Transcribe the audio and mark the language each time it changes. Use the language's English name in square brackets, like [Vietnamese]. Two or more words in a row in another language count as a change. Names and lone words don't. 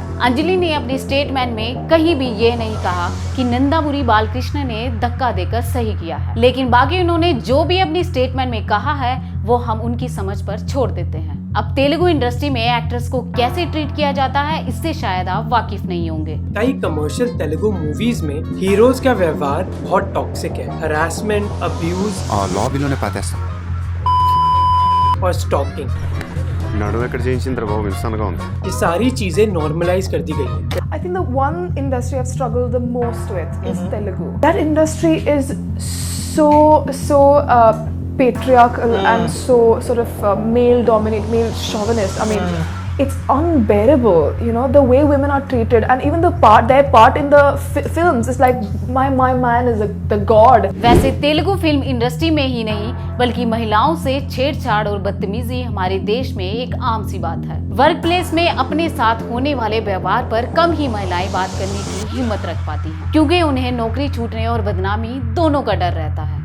[Hindi] अंजलि ने अपने स्टेटमेंट में कहीं भी ये नहीं कहा कि नंदामुरी बालकृष्ण ने धक्का देकर सही किया है, लेकिन बाकी उन्होंने जो भी अपनी स्टेटमेंट में कहा है वो हम उनकी समझ पर छोड़ देते हैं। अब तेलुगु इंडस्ट्री में एक्ट्रेस को कैसे ट्रीट किया जाता है इससे शायद आप वाकिफ नहीं होंगे। कई कमर्शियल तेलुगु मूवीज में हीरोज का व्यवहार बहुत टॉक्सिक है, हरासमेंट, अब्यूज [Telugu] लॉबीलोనే పాతేస్తా [Hindi] और स्टॉकिंग। [Telugu] నడువు ఎక్కడ చేయించిందిరా బాబు, ఇన్సాన్గా ఉంది। [Hindi] ये सारी चीजें नॉर्मलाइज कर दी गई है। [English] I think the one industry I've struggled the most with is Telugu. That industry is so patriarchal and so sort of male dominant, male chauvinist. I mean, it's unbearable, you know, the way women are treated, and even their part in the films is like my man is the god. [Hindi] वैसे तेलुगु फिल्म इंडस्ट्री में ही नहीं बल्कि महिलाओं से छेड़छाड़ और बदतमीजी हमारे देश में एक आम सी बात है। [English] work place [Hindi] में अपने साथ होने वाले व्यवहार पर कम ही महिलाएं बात करने की हिम्मत रख पाती हैं, क्योंकि उन्हें नौकरी छूटने और बदनामी दोनों का डर रहता है।